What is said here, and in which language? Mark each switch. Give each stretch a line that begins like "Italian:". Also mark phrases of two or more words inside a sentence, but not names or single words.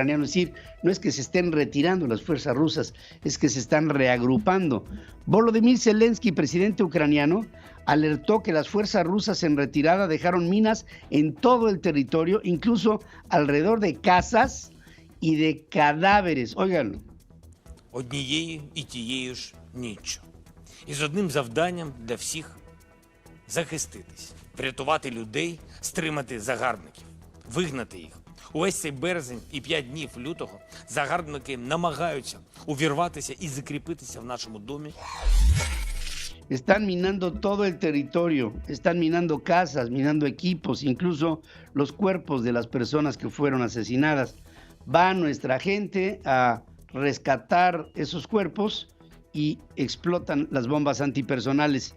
Spanish: Es decir, no es que se estén retirando las fuerzas rusas, es que se están reagrupando. Volodymyr Zelensky, presidente ucraniano, alertó que las fuerzas rusas en retirada dejaron minas en todo el territorio, incluso alrededor de casas y de cadáveres. Óiganlo.
Ukrainian: Однією і тією ж ніччю. І з одним завданням для всіх – захиститись, врятувати людей, стримати загарбників, вигнати їх. Увесь цей березень і 5 днів лютого загарбники намагаються увірватися і закріпитися в нашому домі.
Spanish: Están minando todo el territorio, están minando casas, minando equipos, incluso los cuerpos de las personas que fueron asesinadas. Va nuestra gente a rescatar esos cuerpos y explotan las bombas antipersonales.